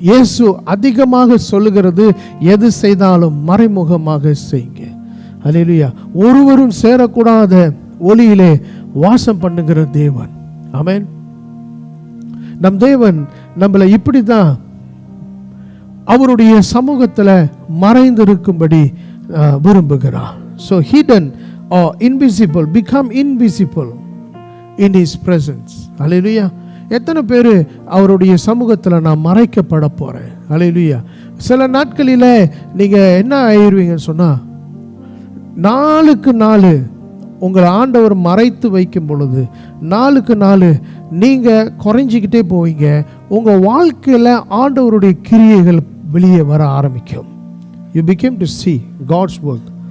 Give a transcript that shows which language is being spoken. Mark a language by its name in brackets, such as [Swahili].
[Tamil] இயேசு அதிகமாக சொல்லுகிறது, எது செய்தாலும் மறைமுகமாக செய்யுங்க. அல்லேலூயா. ஒருவரும் சேரக்கூடாத ஒளியிலே வாசம் பண்ணுகிற தேவன். ஆமென். நம் தேவன் நம்மளை இப்படி தான் அவருடைய சமூகத்தில் மறைந்திருக்கும்படி விரும்புகிறார். [English] So hidden or invisible become invisible in his presence. [Tamil] ஹல்லேலூயா. எத்தனை பேர் அவருடைய சமூகத்தில் நான் மறைக்கப்பட போகிறேன்? ஹல்லேலூயா. சில நாட்களில் நீங்கள் என்ன ஆயிடுவீங்கன்னு சொன்னால், நாளுக்கு நாள் உங்களை ஆண்டவர் மறைத்து வைக்கும் பொழுது நாளுக்கு நாள் நீங்கள் குறைஞ்சிக்கிட்டே போவீங்க. உங்கள் வாழ்க்கையில் ஆண்டவருடைய கிரியைகள் வெளியே வர ஆரம்பிக்கும். [English] You became to see God's work.